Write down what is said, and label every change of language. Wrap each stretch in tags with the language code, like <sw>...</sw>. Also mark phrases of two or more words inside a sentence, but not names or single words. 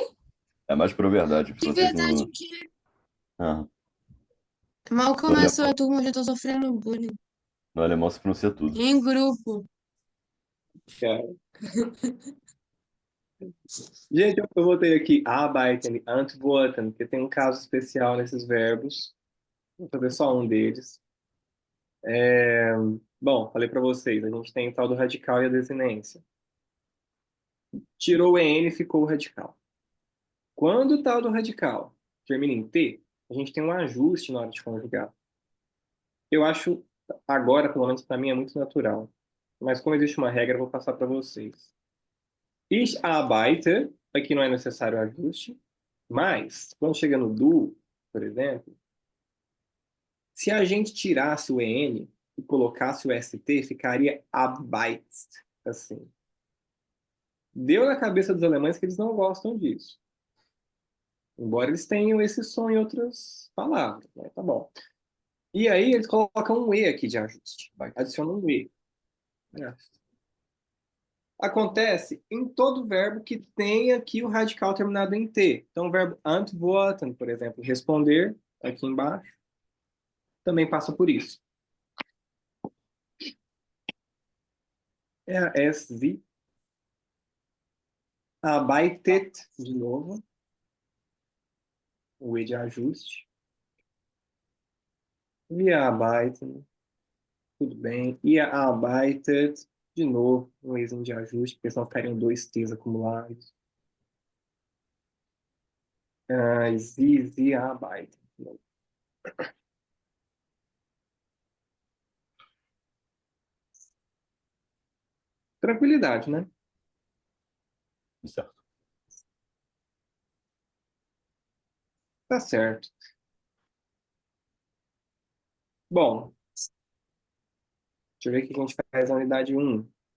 <pt>É mais pra verdade. Que Francês verdade no. que Ah, mal no começou alemão, a turma, já tô sofrendo bullying. no alemão se pronuncia tudo. Em grupo. Cara. Gente, eu botei aqui</pt> <de>arbeiten, antworten,</de> <pt>porque tem um caso especial nesses verbos. Vou fazer só um deles. Bom, falei para vocês, a gente tem o tal do radical e a desinência. Tirou o EN, ficou o radical. Quando o tal do radical termina em T, a gente tem um ajuste na hora de conjugar. Eu acho, agora, pelo menos para mim, é muito natural. Mas como existe uma regra, eu vou passar para vocês.</pt> <de>Ich arbeite,</de> <pt>aqui não é necessário ajuste, mas quando chega no do, por exemplo, se a gente tirasse o EN e colocasse o ST, ficaria arbeitst, assim. Deu na cabeça dos alemães que eles não gostam disso. Embora eles tenham esse som em outras palavras, né? Tá bom. E aí eles colocam um E aqui de ajuste. Adicionam um E. É. Acontece em todo verbo que tem aqui o radical terminado em T. Então, o verbo antworten, por exemplo, responder, aqui embaixo, também passa por isso.</pt> <de>Sie arbeitet,</de> <pt>de novo, o E de ajuste.</pt> <de>Wir arbeiten,</de> <pt>tudo bem.</pt> <de>Ihr arbeitet,</de> <pt>de novo, um Ezinho de ajuste, porque senão ficariam dois T's acumulados.</pt> <de>Sie arbeiten.</de> <pt>Tranquilidade, né? Certo. Tá certo. Bom, deixa eu ver o que a gente faz na unidade 1.</pt>